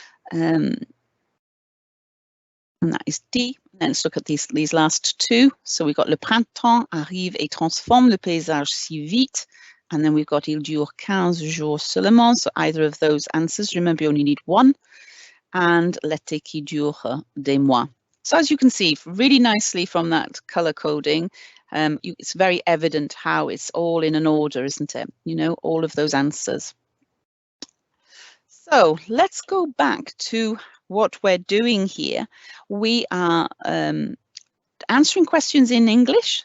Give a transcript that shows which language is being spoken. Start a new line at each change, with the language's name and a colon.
English: And that is D. And let's look at these last two. So we've got
French: le printemps arrive et transforme le paysage si vite.
English: And then we've got
French: il dure 15 jours seulement.
English: So either of those answers. Remember, you only need one. And
French: l'été qui dure des mois.
English: So as you can see really nicely from that color coding, it's very evident how it's all in an order, isn't it? You know, all of those answers. So let's go back to what we're doing here. We are answering questions in English.